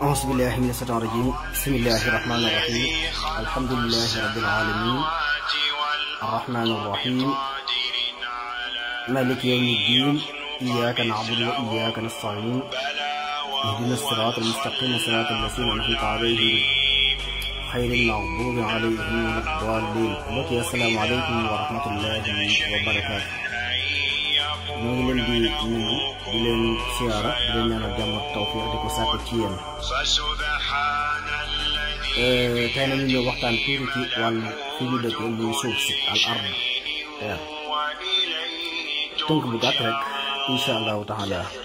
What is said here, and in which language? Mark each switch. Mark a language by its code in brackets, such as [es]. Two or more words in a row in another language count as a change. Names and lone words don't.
[ar] أعوذ بالله من الشيطان الرجيم بسم الله الرحمن الرحيم الحمد لله رب العالمين الرحمن الرحيم مالك يوم الدين إياك نعبد وإياك نستعين اهدنا الصراط المستقيم صراط الذين أنعمت عليهم خير المغضوب عليهم ولا الضالين [wo] mbokk yi [ar] السلام عليكم ورحمة الله وبركاته [wo] ñu ngi leen di nuyu di leen siyaara di leen ñaanal jàmm ak tawfiq di ko sàkk ci yéen tey na ñu ñëw waxtaan tuuti ci wàllu fi ñu dëkk muy suuf si [ar] الأرض [wo] terre tënk bu gàtt rek [ar] إن شاء الله تعالى